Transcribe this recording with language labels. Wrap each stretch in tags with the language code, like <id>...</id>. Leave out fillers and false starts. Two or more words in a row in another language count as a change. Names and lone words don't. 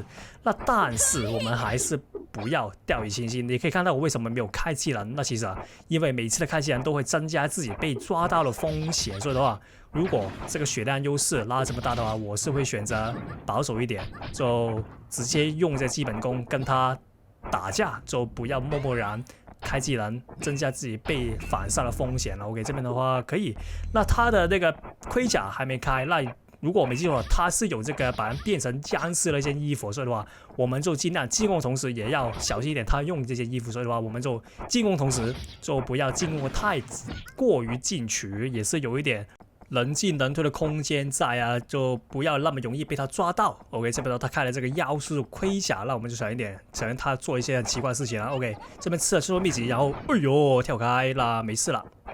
<zh>那但是我們還是不要掉以輕心。你可以看到我為什麼沒有開技能，那其實因為每次的開技能都會增加自己被抓到的風險，所以的話，如果這個血量優勢拉這麼大的話，我是會選擇保守一點，就直接用這基本功跟他打架，就不要貿貿然開技能，增加自己被反殺的風險了。OK， 這邊的話可以。那他的那個盔甲還沒開，那如果我沒記錯，他是有這個把人變成僵屍的一件衣服，所以的話，我們就盡量進攻同時也要小心一點，他用這件衣服，所以的話，我們就進攻同時就不要進攻太過於進取，也是有一點能進能退的空間在啊，就不要那麼容易被他抓到。OK， 這邊他開了這個妖術盔甲，那我們就小心一點，小心他做一些很奇怪的事情啊。OK， 這邊吃了吃秘籍，然後哎呦跳開啦，沒事了。</zh>